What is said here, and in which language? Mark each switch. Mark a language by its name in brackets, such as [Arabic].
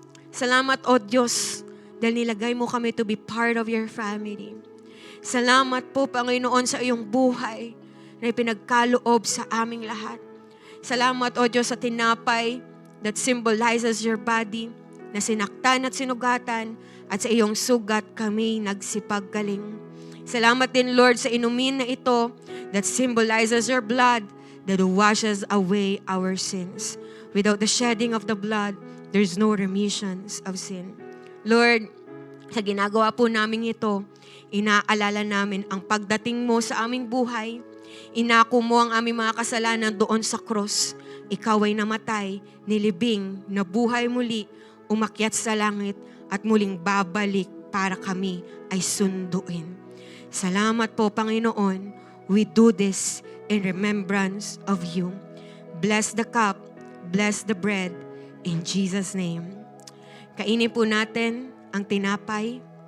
[Filipino] Salamat, O Diyos, dahil nilagay mo kami [English] to be part of your family. [Filipino] Salamat po, Panginoon, sa iyong buhay na ipinagkaloob sa aming lahat. Salamat, O Diyos, sa tinapay [English] that symbolizes your body, [Filipino] na sinaktan at sinugatan, at sa iyong sugat kami nagsipaggaling. Salamat din, [English] Lord, [Filipino] sa inumin na ito [English] that symbolizes your blood that washes away our sins. Without the shedding of the blood, there's no remissions of sin. [Filipino] Lord, sa ginagawa po namin ito, inaalala namin ang pagdating mo sa aming buhay. Inako mo ang aming mga kasalanan doon sa cross. Ikaw ay namatay, nilibing, nabuhay muli, umakyat sa langit, at muling babalik para kami ay sunduin. Salamat po, Panginoon. [English] We do this in remembrance of you. Bless the cup, bless the bread, in Jesus' name. [Filipino] Kainin po natin ang tinapay.